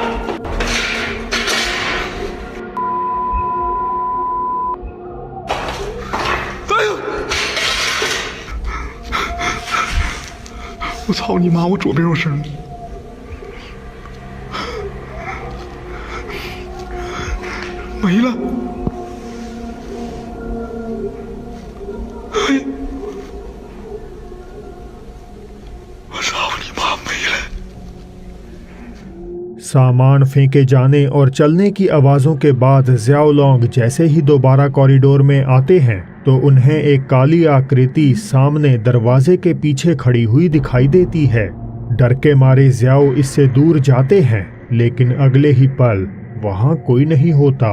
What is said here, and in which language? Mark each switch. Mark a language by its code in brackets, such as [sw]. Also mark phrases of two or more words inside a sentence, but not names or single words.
[zh] 我操你妈！我左边有声，没了。嘿，我操你妈，没了。 [hi] सामान फेंके जाने और चलने की आवाजों के बाद ज़्याओलोंग जैसे ही दोबारा कॉरिडोर में आते हैं तो उन्हें एक काली आकृति सामने दरवाजे के पीछे खड़ी हुई दिखाई देती है। डर के मारे ज़्याओ इससे दूर जाते हैं लेकिन अगले ही पल वहां कोई नहीं होता।